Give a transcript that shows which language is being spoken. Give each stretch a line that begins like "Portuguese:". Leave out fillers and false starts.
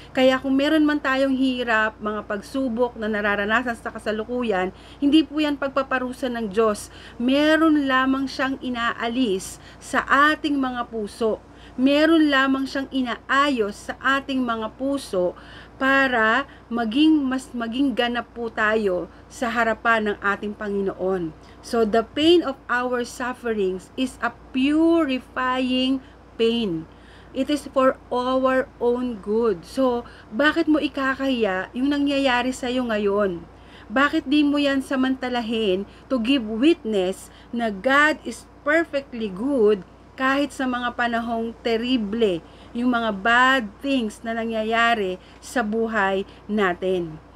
Filipino: Kaya kung meron man tayong hirap, mga pagsubok na nararanasan sa kasalukuyan, hindi po yan pagpaparusa ng Diyos. Meron lamang siyang inaalis sa ating mga puso. Meron lamang siyang inaayos sa ating mga puso para maging ganap po tayo sa harapan ng ating Panginoon.
English: So, the pain of our sufferings is a purifying pain. It is for our own good.
Filipino: So, bakit mo ikakahiya yung nangyayari sa'yo ngayon? Bakit di mo yan samantalahin
English: to give witness
Filipino: na
English: God is perfectly good
Filipino: kahit sa mga panahong terrible, yung mga
English: bad things
Filipino: na nangyayari sa buhay natin.